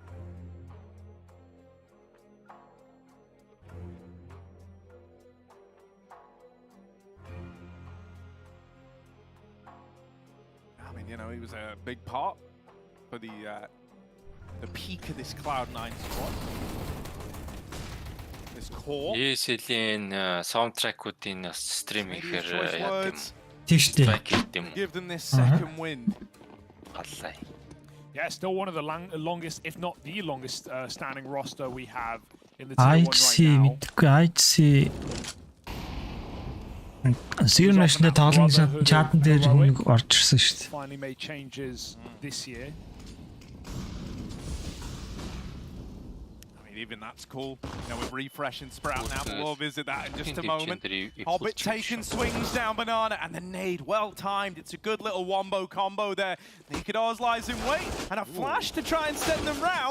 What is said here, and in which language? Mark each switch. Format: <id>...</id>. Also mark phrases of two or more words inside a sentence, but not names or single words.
<en>I mean, you know, he was a big part for the peak of this Cloud9 squad. This core.</en> <mn>ESL-ийн саундтрекуудын стрим хийхээр</mn> <en>Give them this second wind. Yeah, still one of the longest, if not the longest, standing roster we have in the Tier 1 right now.</en> <mn>Zero National тоглосон чатан дээр нэг орж ирсэн шүү дээ.</mn> <en>Finally made changes this year. I mean, even that's cool. You know, with Refresh and Sprout now, but we'll visit that in just a moment. Hobbit taking swings down Banana, and the nade, well timed. It's a good little wombo combo there. Naked Oz lies in wait, and a flash to try and send them round.</en>